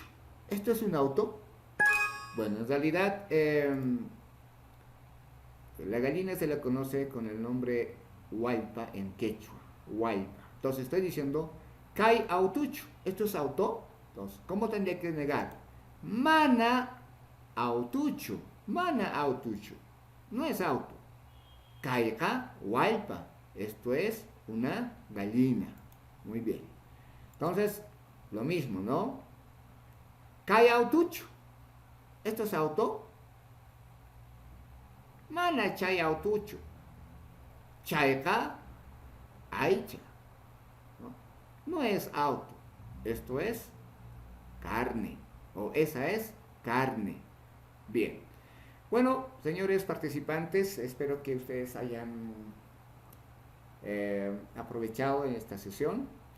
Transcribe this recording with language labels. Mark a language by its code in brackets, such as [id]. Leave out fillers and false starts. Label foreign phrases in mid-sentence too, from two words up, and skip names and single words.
[es] ¿Esto es un auto? Bueno, en realidad la gallina se la conoce con el nombre huaypa en quechua, huaypa. Entonces estoy diciendo [qu] kai autucho. [es] ¿Esto es auto? Entonces, ¿cómo tendría que negar? [qu] Mana autucho. Mana autucho. [es] No es auto. [qu] Kaiga huaypa. [es] Esto es una gallina. Muy bien. Entonces, lo mismo, ¿no? [qu] Kai autucho. [es] ¿Esto es auto? [qu] Mana chay autucho. Chayka aicha. [es] No es auto. Esto es carne. O esa es carne. Bien. Bueno, señores participantes, espero que ustedes hayan aprovechado en esta sesión.